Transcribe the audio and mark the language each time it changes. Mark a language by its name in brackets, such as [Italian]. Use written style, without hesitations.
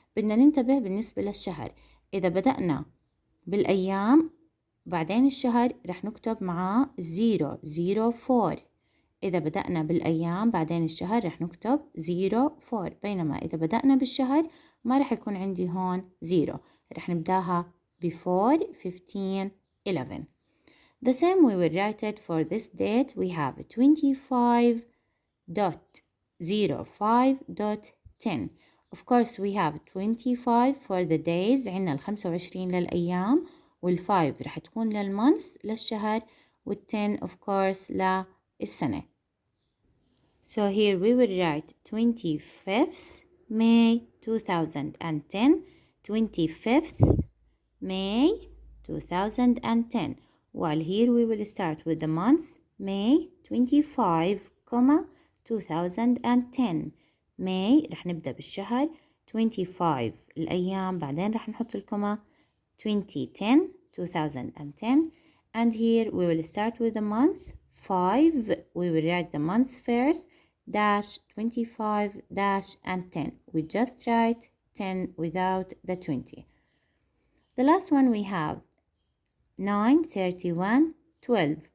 [Arabic] بدنا ننتبه بالنسبة للشهر. إذا بدأنا بالأيام بعدين الشهر رح نكتب معاه 004. إذا بدأنا بالأيام بعدين الشهر رح نكتب 04. بينما إذا بدأنا بالشهر ما رح يكون عندي هون 0. رح نبداها before 15/11. [English] The same we will write it for this date. We have 25.05.10. Of course we have 25 for the days. [Arabic] عنا 25 للأيام، وال5 رح تكون للmonth للشهر، وال10 [English] of course [Arabic] للسنة. [English] So here we will write 25th May 2010. 25th May 2010. While here we will start with the month May 25, 2010. [Arabic] May رح نبدأ بالشهر 25 الأيام بعدين رح نحط الكوما 2010. [English] And here we will start with the month 5. We will write the month first dash 25 dash and 10. We just write 10 without the 20. The last one we have 9/31/12.